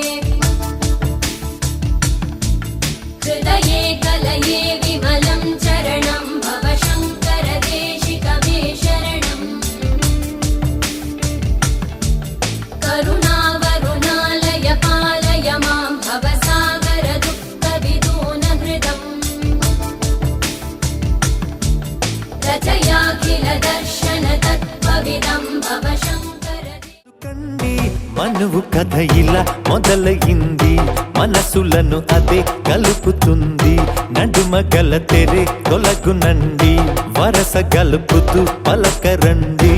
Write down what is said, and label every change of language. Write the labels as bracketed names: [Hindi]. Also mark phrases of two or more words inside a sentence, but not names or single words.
[Sanskrit] हृदये कलये विमलं चरणं भव शङ्कर देशिकमे शरणम् करुणावरुणालय पालय मां भवसागर दुःखविदूनहृदम् रचयाखिल दर्शन तत्त्वविदं भव शङ्कर. [Telugu] మనువు కథ ఇలా మొదలయింది, మనసులను అదే కలుపుతుంది. నడుమ గల తెరే తొలగునండి, వరస గలుపుతూ పలకరండి.